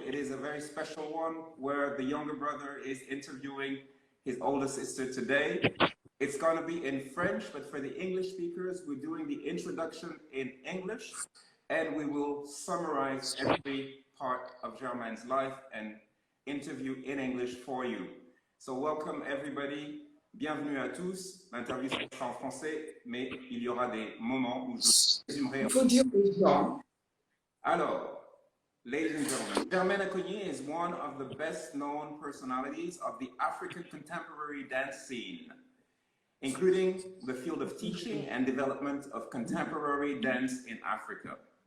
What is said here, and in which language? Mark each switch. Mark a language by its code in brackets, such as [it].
[en] It is a very special one where the younger brother is interviewing his older sister today. It's going to be in French, but for the English speakers, we're doing the introduction in English, and we will summarize every part of Germain's life and interview in English for you. So welcome everybody. [fr] Bienvenue à tous. L'interview sera en français, mais il y aura des moments où je résumerai. Il faut dire aux gens. [en] Alors, ladies and gentlemen, Germain Acogné is one of the best-known personalities of the African contemporary dance scene, including the field of teaching and development of contemporary dance in Africa.